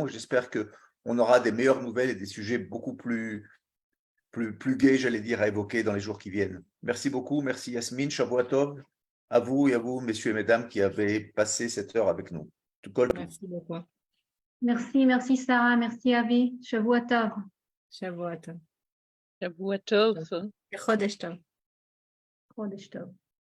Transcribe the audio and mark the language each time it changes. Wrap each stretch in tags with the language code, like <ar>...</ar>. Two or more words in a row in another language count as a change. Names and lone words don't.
<fr>J'espère qu'on aura des meilleures nouvelles et des sujets beaucoup plus gais, j'allais dire, à évoquer dans les jours qui viennent. Merci beaucoup. Merci Yasmine,</fr> <he>שבוע טוב,</he> <fr>à vous et à vous, messieurs et mesdames, qui avez passé cette heure avec nous. Tout colle tout. Merci beaucoup. Merci Sarah, merci Avi.</fr> <he>שבוע טוב. שבוע טוב. שבוע טוב. חודש טוב. חודש טוב.</he>